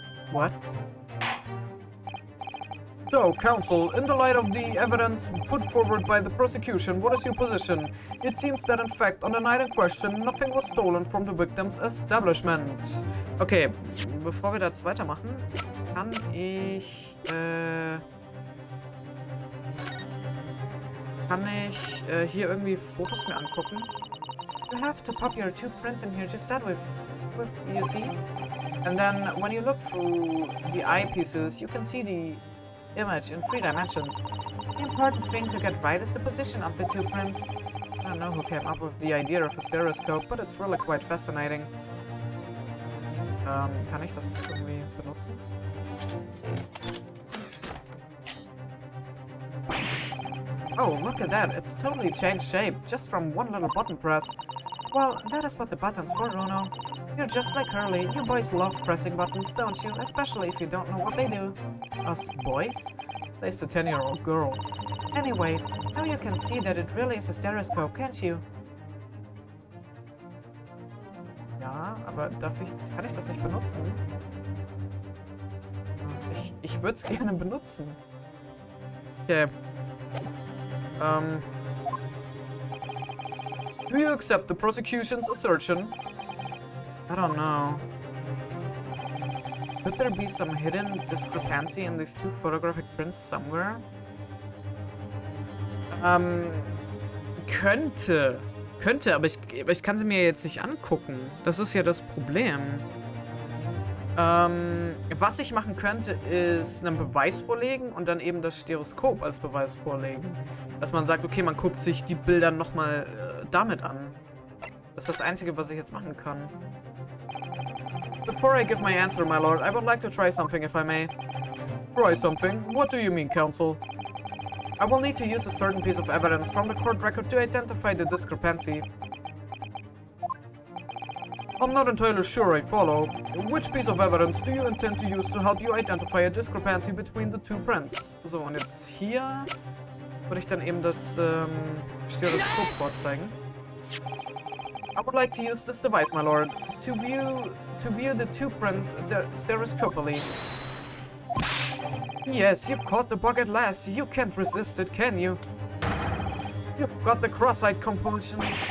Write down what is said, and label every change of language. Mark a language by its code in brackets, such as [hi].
[en] What? So, counsel, in the light of the evidence put forward by the prosecution, what is your position? It seems that in fact, on the night in question, nothing was stolen from the victim's establishment. [de] Okay, bevor wir das weitermachen, kann ich hier irgendwie Fotos mir angucken? [en] You have to pop your 2 prints in here to start with, you see? And then when you look through the eyepieces, you can see the image in 3 dimensions. The important thing to get right is the position of the 2 prints. I don't know who came up with the idea of a stereoscope, but it's really quite fascinating. [de] Kann ich das irgendwie benutzen? [en] Oh, look at that. It's totally changed shape, just from one little button press. Well, that is what the button's for, Runo. You're just like Hurley. You boys love pressing buttons, don't you? Especially if you don't know what they do. Us boys? Says the 10-year-old girl. Anyway, now you can see that it really is a stereoscope, can't you? [de] Ja, aber kann ich das nicht benutzen? Ich würde es gerne benutzen. Okay. [en] Do you accept the prosecution's assertion? I don't know. Could there be some hidden discrepancy in these 2 photographic prints somewhere? [de] Könnte, aber ich kann sie mir jetzt nicht angucken. Das ist ja das Problem. Was ich machen könnte, ist einen Beweis vorlegen und dann eben das Stereoskop als Beweis vorlegen. Dass man sagt, okay, man guckt sich die Bilder nochmal damit an. Das ist das Einzige, was ich jetzt machen kann. [en] Before I give my answer, my lord, I would like to try something, if I may. Try something? What do you mean, counsel? I will need to use a certain piece of evidence from the court record to identify the discrepancy. I'm not entirely sure I follow. Which piece of evidence do you intend to use to help you identify a discrepancy between the 2 prints? [de] So, und jetzt hier würde ich dann eben das Stereoskop vorzeigen. [en] I would like to use this device, my lord, to view the 2 prints stereoscopically. Yes, you've caught the bug at last. You can't resist it, can you? You've got the cross-eyed compulsion.